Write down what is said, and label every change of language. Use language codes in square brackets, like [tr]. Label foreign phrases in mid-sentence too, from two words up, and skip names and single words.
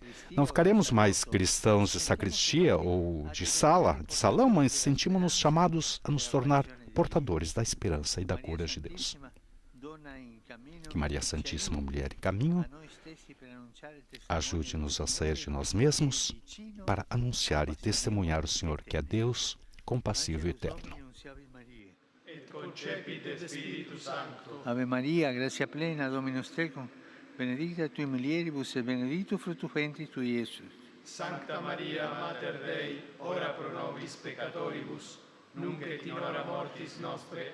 [pt] Não ficaremos mais cristãos de sacristia ou de salão, mas sentimos-nos chamados a nos tornar portadores da esperança e da cura de Deus. Que Maria Santíssima, Mulher em Caminho, ajude-nos a sair de nós mesmos para anunciar e testemunhar o Senhor, que é Deus, compassivo e eterno. [la] Ave Maria, gratia plena, Dominus tecum, benedicta tui mulieribus et benedictus fructus ventris tui, Iesus. Sancta Maria, Mater Dei, ora pro nobis peccatoribus, nunc et in hora mortis nostre.